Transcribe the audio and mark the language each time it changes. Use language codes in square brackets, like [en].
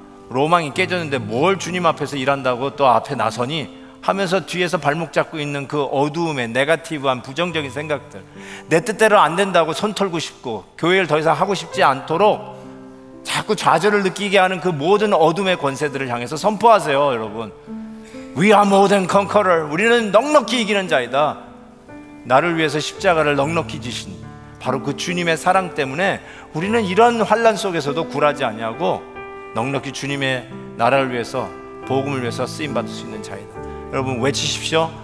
[ko] 로망이 깨졌는데 뭘 주님 앞에서 일한다고 또 앞에 나서니? 하면서 뒤에서 발목 잡고 있는 그 어두움의 네거티브한 부정적인 생각들, 내 뜻대로 안 된다고 손 털고 싶고 교회를 더 이상 하고 싶지 않도록 자꾸 좌절을 느끼게 하는 그 모든 어둠의 권세들을 향해서 선포하세요. [en] 여러분, We are more than conqueror. [ko] 우리는 넉넉히 이기는 자이다. 나를 위해서 십자가를 넉넉히 지신 바로 그 주님의 사랑 때문에 우리는 이런 환난 속에서도 굴하지 아니하고 넉넉히 주님의 나라를 위해서, 복음을 위해서 쓰임받을 수 있는 자이다. 여러분, 외치십시오.